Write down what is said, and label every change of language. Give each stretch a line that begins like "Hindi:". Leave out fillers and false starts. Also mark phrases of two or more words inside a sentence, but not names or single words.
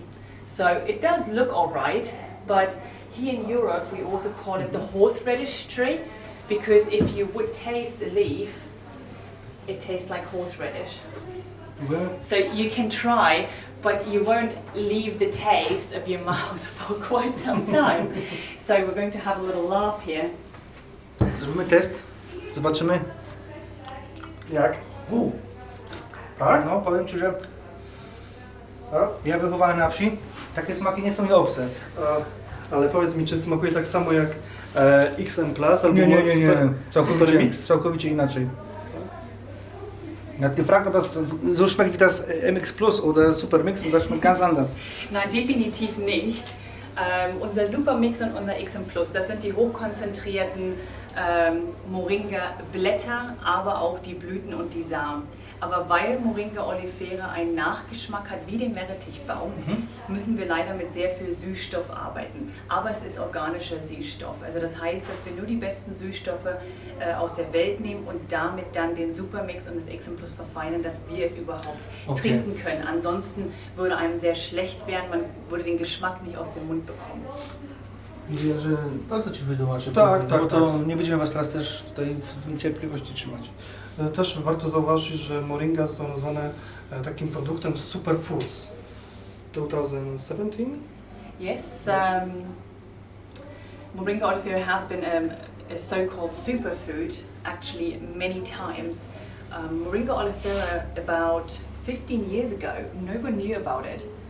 English: So it does look alright, but here in Europe we also call it the horseradish tree, because if you would taste the leaf, it tastes like horseradish. Well, So you can try, but you won't leave the taste of your mouth for quite some time. So we're going to have a little laugh here.
Polish: zrobimy test, zobaczymy. Jak? Tak? No, powiem Ci, że A? ja wychowany na wsi, takie smaki nie są mi obce. Ale powiedz mi, czy smakuje tak samo jak XM Plus albo Nie. Super Mix? Całkowicie inaczej.
German: Ja, die Frage, ob das so schmeckt wie das MX Plus oder Super Mix, und das schmeckt ganz anders. Nein, definitiv nicht. Unser Supermix und unser XM Plus, das sind die hochkonzentrierten Moringa-Blätter, aber auch die Blüten und die Samen. Aber weil Moringa oleifera einen Nachgeschmack hat wie den Meerrettichbaum, müssen wir leider mit sehr viel Süßstoff arbeiten. Aber es ist organischer Süßstoff. Also das heißt, dass wir nur die besten Süßstoffe aus der Welt nehmen und damit dann den Supermix und das XM Plus verfeinern, dass wir es überhaupt trinken können. Ansonsten würde einem sehr schlecht werden, man würde den Geschmack nicht aus dem Mund bekommen.
Polish: Mówię, że ale to Ci wytłumaczę. Tak, bo tak, to tak. nie będziemy Was teraz też tutaj w niecierpliwości trzymać. Też warto zauważyć, że moringa są nazwane takim produktem superfoods. 2017?
English: Yes, Moringa oleifera has been a so-called superfood actually many times. Moringa oleifera about 15 years ago, no one knew about it.